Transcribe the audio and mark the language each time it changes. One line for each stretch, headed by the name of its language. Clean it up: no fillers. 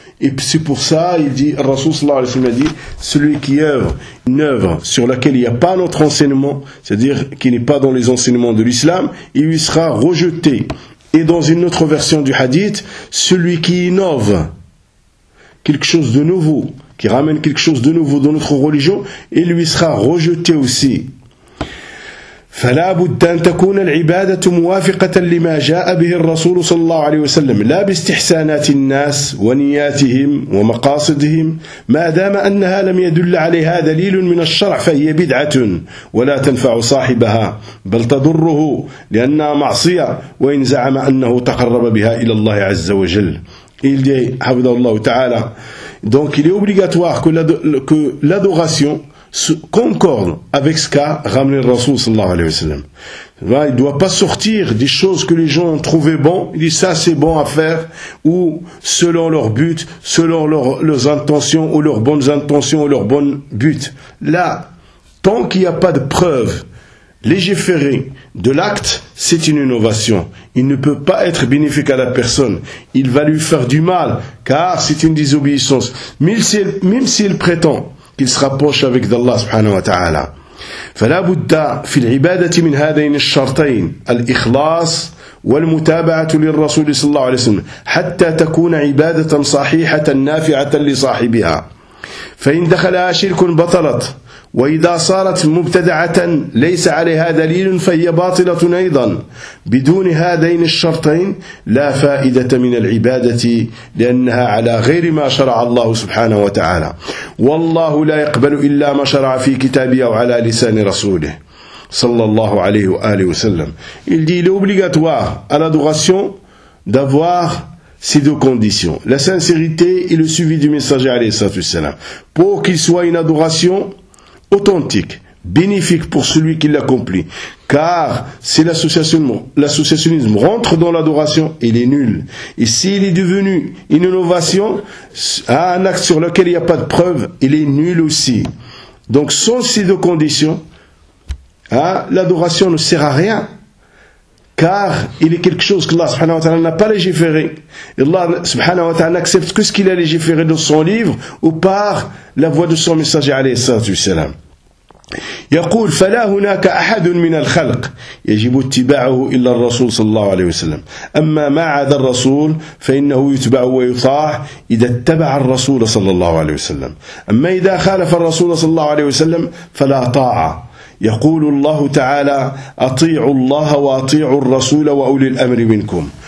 French: Et c'est pour ça, il dit, le Rasoul sallallahu alayhi wa sallam a dit, celui qui œuvre une œuvre sur laquelle il n'y a pas notre enseignement, c'est-à-dire qui n'est pas dans les enseignements de l'islam, il lui sera rejeté. Et dans une autre version du hadith, celui qui innove quelque chose de nouveau, qui ramène quelque chose de nouveau dans notre religion, il lui sera rejeté aussi.
Arabic: فلا بد أن تكون العبادة موافقة لما جاء به الرسول صلى الله عليه وسلم لا باستحسانات الناس ونياتهم ومقاصدهم ما دام أنها لم يدل عليها دليل من الشرع فهي بدعة ولا تنفع صاحبها بل تضره لأنها معصية وإن زعم أنه تقرب بها إلى الله عز وجل.
French: Il dit,
Arabic: حفظه الله تعالى,
French: donc il est obligatoire que l'adoration concorde avec ce qu'a ramené le Rasoul sallallahu alayhi wa sallam. Là, il ne doit pas sortir des choses que les gens ont trouvé bon, il dit ça c'est bon à faire, ou selon leur but, selon leurs intentions, ou leurs bonnes intentions, ou leurs bons buts. Là, tant qu'il n'y a pas de preuve légiférée de l'acte, c'est une innovation. Il ne peut pas être bénéfique à la personne. Il va lui faire du mal, car c'est une désobéissance. Même s'il prétend qu'il se rapproche avec Allah subhanahu wa ta'ala.
Arabic: فلا بد في العبادة من هذين الشرطين الإخلاص والمتابعة للرسول صلى الله عليه وسلم حتى تكون عبادة صحيحة نافعة لصاحبها فإن دخلها شرك بطلت وإذا صارت مبتدعة ليس عليها دليل فهي باطلة أيضا بدون هذين الشرطين لا فائدة من العبادة لأنها على غير ما شرع الله سبحانه وتعالى والله لا يقبل إلا ما شرع في كتابه أو على لسان رسوله صلى الله عليه وآله وسلم
French: Il dit, il est obligatoire à l'adoration d'avoir ces deux conditions, la sincérité et le suivi du messager
Arabic: عليه الصلاة والسلام,
French: pour qu'il soit une adoration authentique, bénéfique pour celui qui l'accomplit. Car si l'associationnisme rentre dans l'adoration, il est nul. Et s'il est devenu une innovation, un acte sur lequel il n'y a pas de preuve, il est nul aussi. Donc sans ces deux conditions, l'adoration ne sert à rien. Car il est quelque chose que Allah subhanahu wa ta'ala n'a pas légiféré. Allah subhanahu wa ta'ala n'accepte que ce qu'il a légiféré dans son livre ou par la voix de son messager alayhi salatu wa salam.
Arabic: يقول فلا هناك أحد من الخلق يجب اتباعه إلا الرسول صلى الله عليه وسلم أما ما عدا الرسول فإنه يتبع ويطاع إذا اتبع الرسول صلى الله عليه وسلم أما إذا خالف الرسول صلى الله عليه وسلم فلا طاعة يقول الله تعالى أطيعوا الله وأطيعوا الرسول وأولي الأمر منكم